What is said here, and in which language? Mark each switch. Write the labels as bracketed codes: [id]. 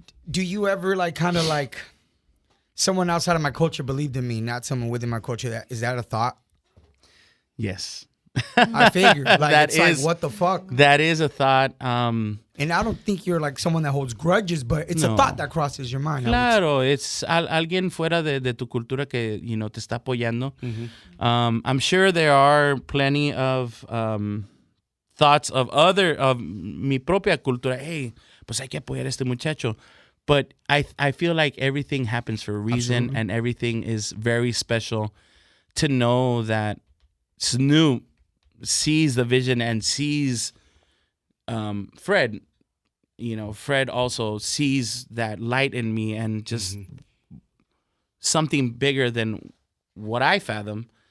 [en] Do you ever someone outside of my culture believed in me, not someone within my culture? Is that a thought? Yes. I figured. What the fuck? That is a thought. And I don't think you're like someone that holds grudges, but it's a thought that crosses your mind. [es] Claro, [en] it's [es] alguien fuera de tu cultura que, te está apoyando. [en] I'm sure there are plenty of thoughts of [es] mi propia cultura. Hey, pues hay que apoyar a este muchacho. [en] But I feel like everything happens for a reason. Absolutely. And everything is very special to know that Snoop sees the vision and sees Fred. Fred also sees that light in me and just something bigger than what I fathom.